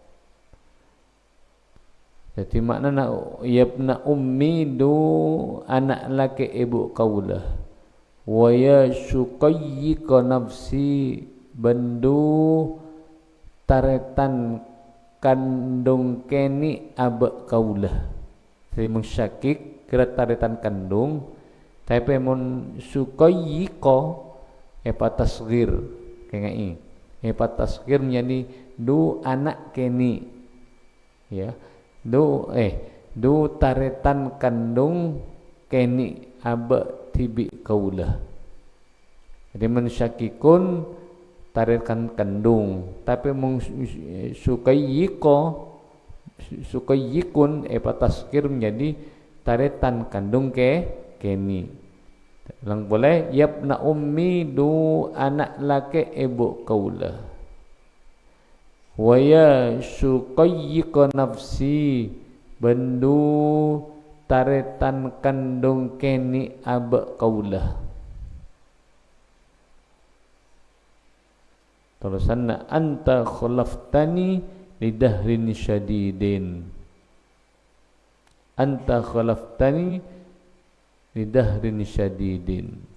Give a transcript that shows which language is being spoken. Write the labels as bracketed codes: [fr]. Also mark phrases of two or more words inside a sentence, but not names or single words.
[mad] jadi makna [ar] يا ابن أمي [mad] du anak laki ibu kaulah [ar] ويا شقيق نفسي [mad] bendu taretan kandung keni abak kaulah jadi mensyakik kira taretan kandung tapi mun [ar] شقيق تصغير [mad] kengai tasghir menjadi du anak keni ya du taretan kandung keni aba tibi kaulah jadi mun syakikun taretan kandung tapi mun [ar] شقيق تصغير [mad] menjadi taretan kandung keni Lang boleh [ar] يا ابن أمي [mad] du anak laki ibu kaulah. [ar] ويا شقيق نفسي [mad] bendu taretan kandung keni aba kaulah. [ar] Terusanna أنت خلفتني لدهر شديد. أنت خلفتني لدهر شديد.